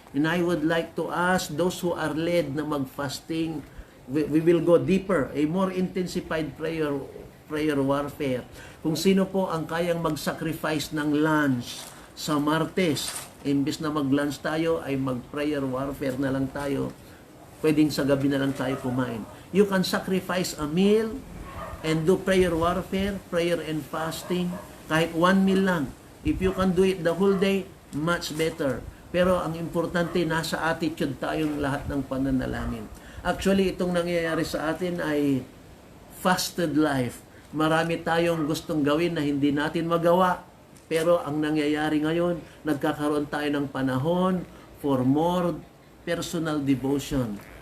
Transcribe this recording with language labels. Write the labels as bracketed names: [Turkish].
[English] And I would like to ask those who are led na mag-fasting, we will go deeper, a more intensified prayer warfare. [Filipino] Kung sino po ang kayang mag-sacrifice ng lunch sa Martes, imbis na mag-lunch tayo, ay mag-prayer warfare na lang tayo. Pwedeng sa gabi na lang tayo kumain. [English] You can sacrifice a meal and do prayer warfare, prayer and fasting, [Filipino] kahit 1 meal lang. [English] If you can do it the whole day, much better. [Filipino] Pero ang importante, nasa attitude tayong lahat ng pananalangin. Actually, itong nangyayari sa atin ay fasted life. Marami tayong gustong gawin na hindi natin magawa. Pero ang nangyayari ngayon, nagkakaroon tayo ng panahon [English] for more personal devotion.